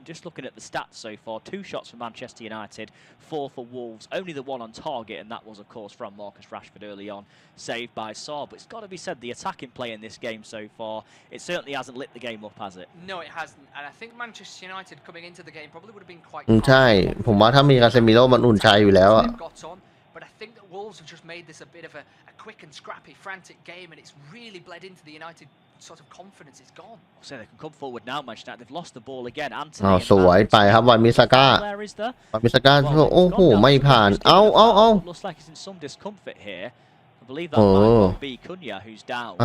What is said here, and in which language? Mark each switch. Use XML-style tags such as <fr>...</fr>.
<en>Just looking at the stats so far, 2 shots for Manchester United, 4 for Wolves. Only the one on target, and that was, of course, from Marcus Rashford early on, saved by Saar. But it's got to be said, the attacking play in this game so far, it certainly hasn't lit the game up, has it? No, it hasn't. And I think Manchester United coming into the game probably would have been quite.</en> <th>ใช่ผมว่าถ้ามีคาเซมิโร่มันอุ่นใจอยู่แล้วอะ</th> <en>but I think that Wolves have just made this a bit of a quick and scrappy, frantic game, and it's really bled into the United sort of confidence. It's gone. So they can come forward now, Manchester United. They've lost the ball again.</en> <th>สวยไปครับวันมิซาก้าวันมิซาก้าโอ้โหไม่ผ่านเอา</th> <en>Looks like he's in some discomfort here. I believe that might be Cunha who's down.</en>